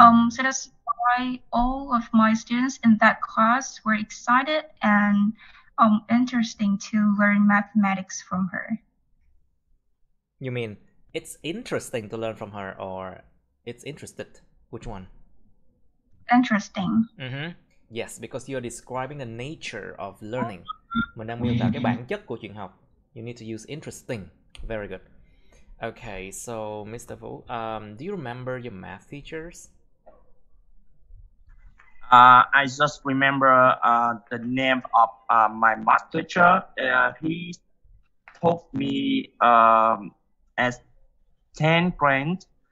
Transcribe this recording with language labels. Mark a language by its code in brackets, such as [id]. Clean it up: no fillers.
[en] So that's why all of my students in that class were excited and interesting to learn mathematics from her. You mean it's interesting to learn from her, or it's interested? Which one? Interesting. Yes, because you're describing the nature of learning. [vi] Mình đang miêu tả cái bản chất của chuyện học. [en] You need to use interesting. Very good. Okay, so Mr. Vũ, do you remember your math teachers? I just remember the name of my math teacher. He taught me as 10th grade.